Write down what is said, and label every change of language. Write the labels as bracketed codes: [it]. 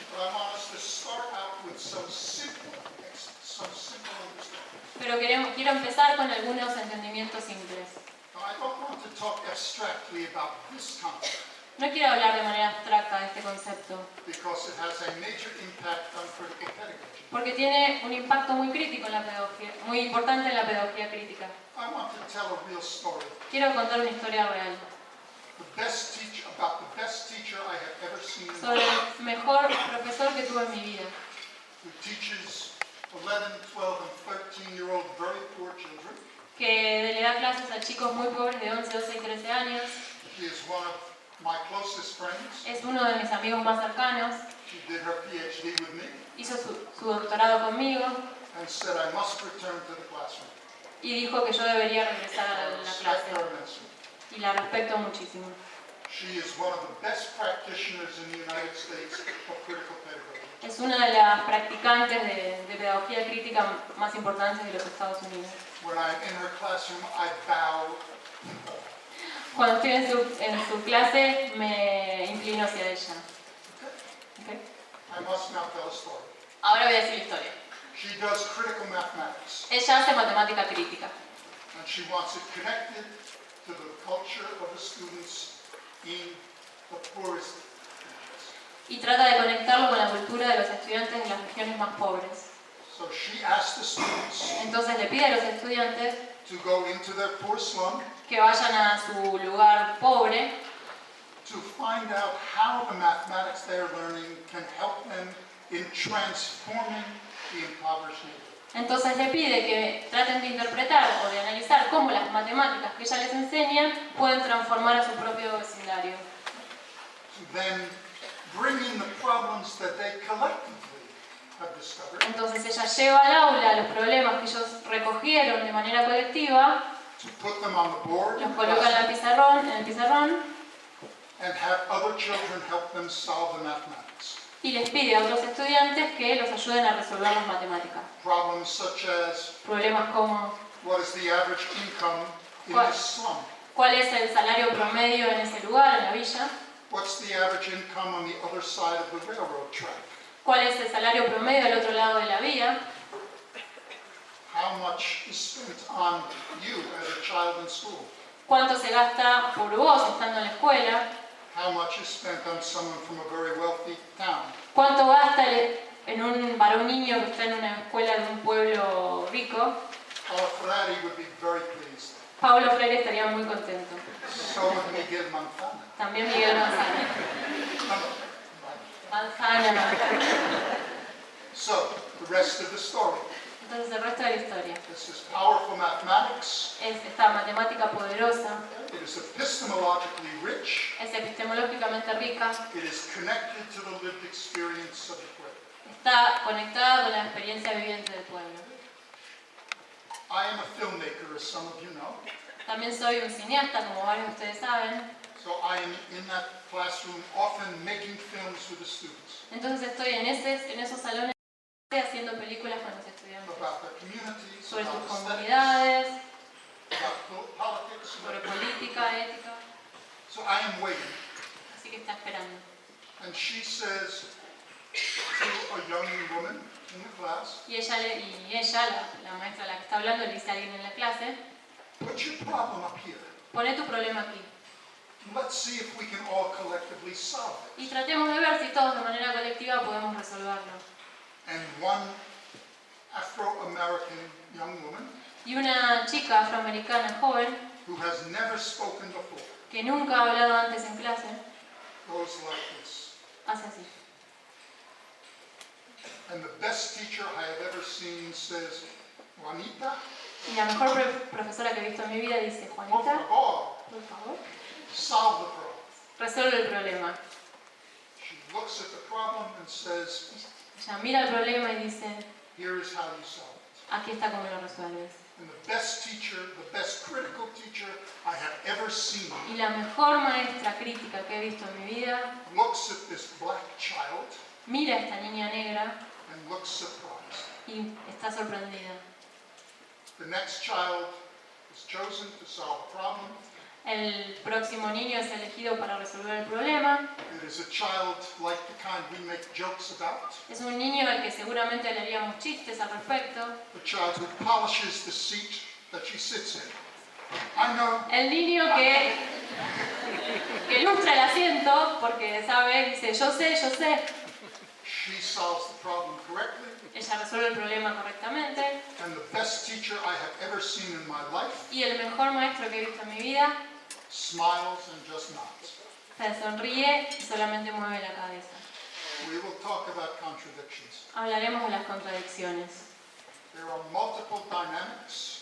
[en] But I want us to start out with some simple understanding. [es] Pero quiero empezar con algunos entendimientos simples. [en] Now, I don't want to talk abstractly about this concept [es] No quiero hablar de manera abstracta de este concepto, [en] because it has a major impact on critical pedagogy. [es] porque tiene un impacto muy crítico en la pedagogía, muy importante en la pedagogía crítica. [en] I want to tell a real story. [es] Quiero contar una historia real [en] About the best teacher I have ever seen in my [es] sobre [en] life, [es] el mejor profesor que tuve en mi vida, [en] who teaches 11, 12, and 13-year-old very poor children. [es] que le da clases a chicos muy pobres de 11, 12 y 13 años. [en] She is one of my closest friends. [es] Es uno de mis amigos más cercanos. [en] She did her PhD with me [es] Hizo su doctorado conmigo [en] and said I must return to the classroom. [es] y dijo que yo debería regresar [en] I [es] a la [en] respect [es] clase. [en] her immensely. [es] Y la respeto muchísimo. [en] She is one of the best practitioners in the United States of critical pedagogy. [es] Es una de las practicantes de pedagogía crítica más importantes de los Estados Unidos. [en] When I'm in her classroom, I bow. [es] Cuando estoy en su clase, me inclino hacia ella. [en] Okay. I must now tell a story. [es] Ahora voy a decir la historia. [en] She does critical mathematics, [es] Ella hace matemática crítica [en] and she wants it connected to the culture of the students in the poorest regions. [es] y trata de conectarlo con la cultura de los estudiantes de las regiones más pobres. [en] So she asked the students [es] Entonces le pide a los estudiantes [en] to go into their poor slum [es] que vayan a su lugar pobre [en] to find out how the mathematics they are learning can help them in transforming the impoverished neighborhood. [es] Entonces le pide que traten de interpretar o de analizar cómo las matemáticas que ella les enseña pueden transformar a su propio vecindario. [en] To then bring in the problems that they collectively have discovered, [es] Entonces ella lleva al aula los problemas que ellos recogieron de manera colectiva, [en] to put them on the board, [es] los coloca en el pizarrón [en] and have other children help them solve the mathematics. [es] y les pide a otros estudiantes que los ayuden a resolver las matemáticas. [en] Problems such as [es] Problemas como [en] what is the average income in What? this slum? [es] cuál es el salario promedio en ese lugar, en la villa, [en] What's the average income on the other side of the railroad track? [es] cuál es el salario promedio al otro lado de la vía, [en] How much is spent on you as a child in school? [es] cuánto se gasta por vos estando en la escuela, [en] How much is spent on someone from a very wealthy town? [es] cuánto gasta para un niño que está en una escuela de un pueblo rico. [en] Our Ferrari would be very pleased. [es] Pablo Freire estaría muy contento. [en] So would Miguel Manzana. [es] También Miguel Manzana. Manzana. [en] So, the rest of the story. [es] Entonces el resto de la historia [en] This is powerful mathematics. [es] es esta matemática poderosa, [en] It is epistemologically rich. [es] es epistemológicamente rica, [en] It is connected to the lived experience of the pueblo. [es] está conectada con la experiencia viviente del pueblo. [en] I am a filmmaker, as some of you know. [es] También soy un cineasta, como varios de ustedes saben. [en] So I am in that classroom often making films for the students [es] Entonces estoy en esos salones haciendo películas con los estudiantes [en] about their communities, [es] sobre sus [en] about aesthetics, [es] comunidades, [en] about politics. [es] sobre política, ética. [en] So I am waiting. [es] Así que está esperando. [en] And she says to a young woman in the class, [es] Y ella, la maestra a la que está hablando, le dice a alguien en la clase, [en] put your problem up here. [es] poné tu problema aquí. [en] Let's see if we can all collectively solve it. [es] Y tratemos de ver si todos de manera colectiva podemos resolverlo. [en] And one Afro-American young woman [es] Y una chica afroamericana joven, [en] who has never spoken before [es] que nunca ha hablado antes en clase, [en] goes like this. [es] hace así. [en] And the best teacher I have ever seen says, Juanita, [es] Y la mejor profesora que he visto en mi vida dice, por Juanita, favor, por favor, [en] solve the problem. [es] resuelve el problema. [en] She looks at the problem and says, [es] Ella mira el problema y dice, [en] here is how you solve it. [es] aquí está cómo lo resuelves. [en] And the best teacher, the best critical teacher I have ever seen [es] Y la mejor maestra crítica que he visto en mi vida [en] looks at this black child [es] mira a esta niña negra [en] and looks surprised. [es] y está sorprendida. [en] The next child is chosen to solve a problem. [es] El próximo niño es elegido para resolver el problema. [en] It is a child like the kind we make jokes about. [es] Es un niño al que seguramente le haríamos chistes al respecto. [en] The child who polishes the seat that she sits in. I know. [es] El niño que ilustra el asiento porque sabe, dice, yo sé. [en] She solves the problem correctly. [es] Ella resuelve el problema correctamente. [en] And the best teacher I have ever seen in my life [es] Y el mejor maestro que he visto en mi vida [en] smiles and just nods. [es] se sonríe y solamente mueve la cabeza. [en] We will talk about contradictions. [es] Hablaremos de las contradicciones. [en] There are multiple dynamics.